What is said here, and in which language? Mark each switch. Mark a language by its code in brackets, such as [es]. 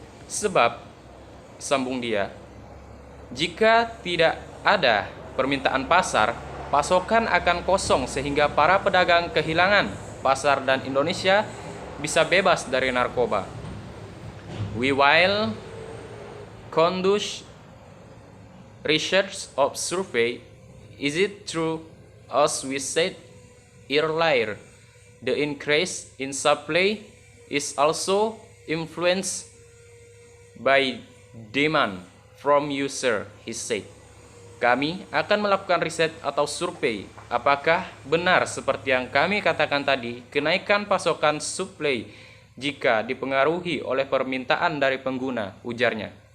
[id] Sebab, sambung dia, jika tidak ada permintaan pasar, pasokan akan kosong sehingga para pedagang kehilangan pasar dan Indonesia bisa bebas dari narkoba. [en] We will conduct research of survey. Is it true, as we said earlier, the increase in supply is also influenced by demand from user, he said. [id] Kami akan melakukan riset atau survei. Apakah benar seperti yang kami katakan tadi, kenaikan pasokan supply jika dipengaruhi oleh permintaan dari pengguna, ujarnya.